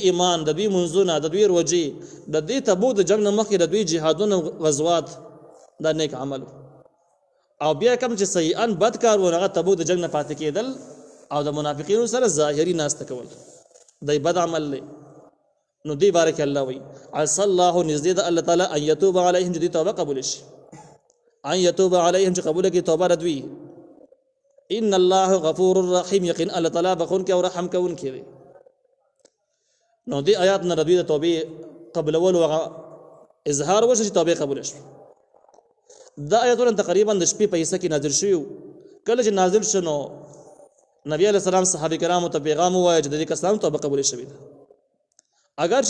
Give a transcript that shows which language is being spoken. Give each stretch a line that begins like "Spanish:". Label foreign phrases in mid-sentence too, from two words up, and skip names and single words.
Pashto: ایمان د دوی منځونه د دوی روجې د دې تبوک د جنګ نه مخکې د دوی جهادونه غزوات دا نیک عمل او بیا کوم چې سیئا بد کار و هغه تبوک د جنګ نه پاتې کېدل او د منافقینو سره ظاهري ناسته کول دی بد عمل دی نو دی
Arabic: بارک الله
Pashto: وی
Arabic: عسى الله
Pashto: نزدې د الله تعالی
Arabic: ان يتوب عليهم
Pashto: چې توبه قبول شي
Arabic: ان يتوب عليهم
Pashto: چې قبول کړي توبه ردوي
Arabic: ان الله غفور رحيم
Pashto: یقین الله تعالی بخون کې او رحم کوون کې نو دی آیات نه ردوي د توبې قبل اول وغه اظهار وشي چې توبه قبول شي دا آیاتونه تقریبا د شپې په حصہ کې نازل شوی کله چې نازل شنو نبی
Arabic: علیہ السلام
Pashto: صحابه کرامو ته پیغام وایي چې د دې کسانو توبه قبول شوی ده اگر چې